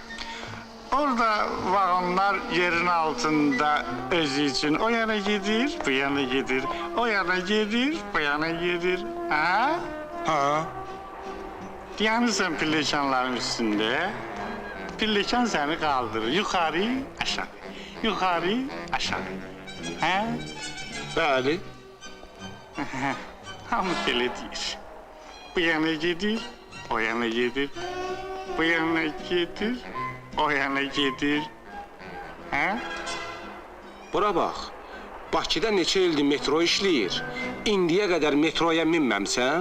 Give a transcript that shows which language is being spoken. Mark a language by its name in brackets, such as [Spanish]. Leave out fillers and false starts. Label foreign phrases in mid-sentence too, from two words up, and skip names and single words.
[Azerbaijani] Orada vagonlar yerin altında özü için o yana gidir, bu yana gidir, o yana gidir, bu yana gidir. Ha? Ha. [Turkish] Yani sen pillekanların üstünde, pillekan seni kaldırır. Yukarı, aşağı, yukarı, aşağı. Ha? [Azerbaijani] Bəli. Hamı belə deyir. Bu yana gedir, o yana gedir. Bu yana gedir, o yana gedir. Ha? Bura bax. Bakıda neçə ildir metro işləyir. İndiyə qədər metroya minməmsən?